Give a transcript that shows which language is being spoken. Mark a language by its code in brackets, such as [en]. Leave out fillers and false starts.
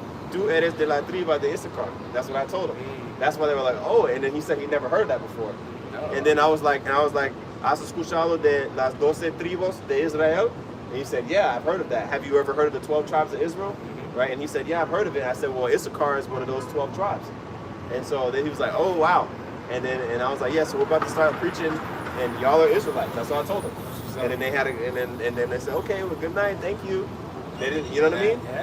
[es] Tú eres de la triba de Issachar. [en] That's what I told him. That's why they were like, oh. And then he said he never heard that before. No. And then I was like, [es] ¿has escuchado de las 12 tribus de Israel? [en] And he said, yeah, I've heard of that. Have you ever heard of the 12 tribes of Israel? Right? And he said, yeah, I've heard of it. And I said, well, Issachar is one of those 12 tribes. And so then he was like, oh, wow. And I was like, yeah, so we're about to start preaching, and y'all are Israelites. That's what I told them. And then they had and then they said, okay, well, good night, thank you. They didn't, you know what I mean?